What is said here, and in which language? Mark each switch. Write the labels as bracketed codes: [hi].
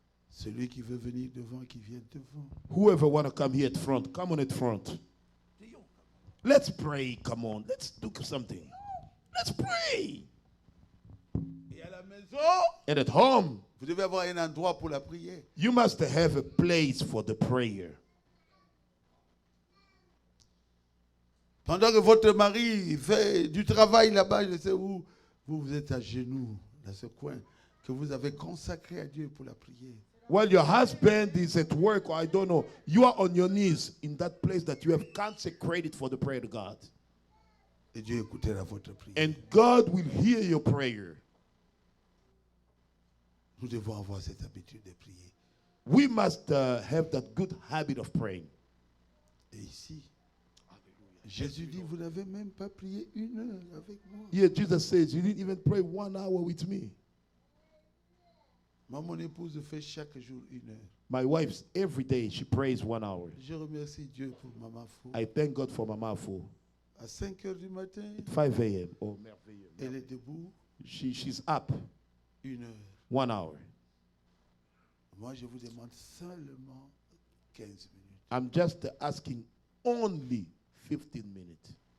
[fr] Celui qui veut venir devant, qui vienne devant. [en] Whoever want to come here at front, come on at front. Let's pray. Come on. Let's do something. Let's pray. [fr] Et à la maison, [en] And at home, [fr] vous devez avoir un endroit pour la prière. [en] you must have a place for the prayer. [fr] Pendant que votre mari fait du travail là-bas, je sais où, vous êtes à genoux, dans ce coin, que vous avez consacré à Dieu pour la prière. [en] While your husband is at work, or I don't know, you are on your knees in that place that you have consecrated for the prayer to God. [fr] Et Dieu écoutera votre prière. [en] And God will hear your prayer. [fr] Nous devons avoir cette habitude de prier. [en] We must have that good habit of praying. [fr] Et ici, Jésus dit, vous n'avez même pas prié 1 heure avec moi. [en] Here Jesus says, you didn't even pray 1 hour with me. [fr] Moi, mon épouse fait chaque jour 1 heure. [en] My wife, every day, she prays 1 hour. [fr] Je remercie Dieu pour Maman Fou. [en] I thank God for Mama Fou. [fr] À 5 heures du matin, [en] 5 a.m. Oh, [fr] merveilleux. elle est debout [en] She's up [fr] 1 heure. [en] 1 hour. [fr] Moi, je vous demande seulement 15 minutes. [en] I'm just asking only 15 minutes.